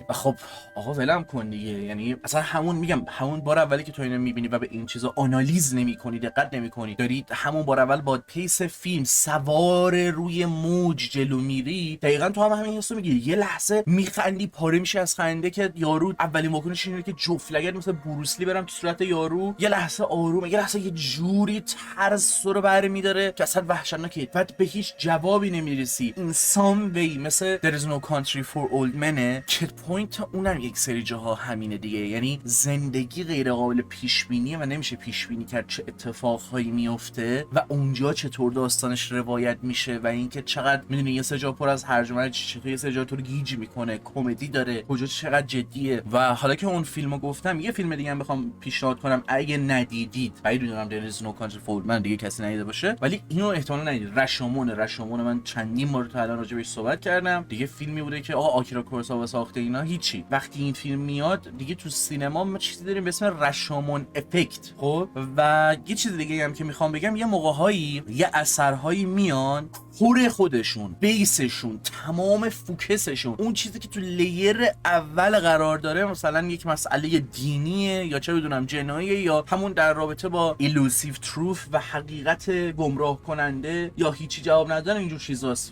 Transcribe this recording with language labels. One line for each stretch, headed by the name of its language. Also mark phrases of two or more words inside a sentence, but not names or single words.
Persian: و خب آقا ولم کن دیگه، یعنی اصلا همون بار اولی که تو اینو میبینی و به این چیزا آنالیز نمیکنی، دقت نمیکنی، داری همون بار اول با پیس فیلم سوار روی موج جلو میری، دقیقاً تو هم همین حسو میگیری، یه لحظه میخندی، پاره میشی از خنده که یارو اولین واکنش اینه که جفت مثل بروسلی برم تو صورت یارو، یه لحظه آرومه، یه لحظه یه جوری ترس رو برمی‌داره که اصلا وحشتناکه، بعد به هیچ جوابی نمیرسی. این
English: some way
Persian: مثل There is no country for old men که پوینت اونم یک سری جاها همینه دیگه، یعنی زندگی غیر قابل پیش بینیه و نمیشه پیش بینی کرد چه اتفاقهایی میفته و اونجا چطور داستانش روایت میشه و اینکه چقدر میدونی یه سری جا پر از هرج و مرج، چطور یه سری جا تو رو گیج میکنه، کمدی داره، کجا چقدر جدیه. و حالا که اون فیلمو گفتم، یه فیلم دیگه هم بخوام پیشنهاد کنم اگه ندیدید، بعید میدونم There is no country for old men دیگه کسی ندیده باشه، ولی اینو احتمالاً ندیدید، رشومون من چندین بار تا الان راجع بهش صحبت کردم دیگه. فیلمی بوده که آقا آکیرا کوروساوا ساخته، اینا هیچی، وقتی این فیلم میاد دیگه تو سینما ما چیزی داریم به اسم رشومون افکت. خب و یه چیز دیگه هم که میخوام بگم، یه موقع‌هایی یه اثرهایی میان کور خودشون، بیسشون، تمام فوکسشون، اون چیزی که تو لیر اول قرار داره، مثلا یک مسئله دینیه یا چه بدونم جناییه یا همون در رابطه با
English: illusive truth
Persian: و حقیقت گمراه کننده یا هیچی جواب ندادن، اینجور چیزاست.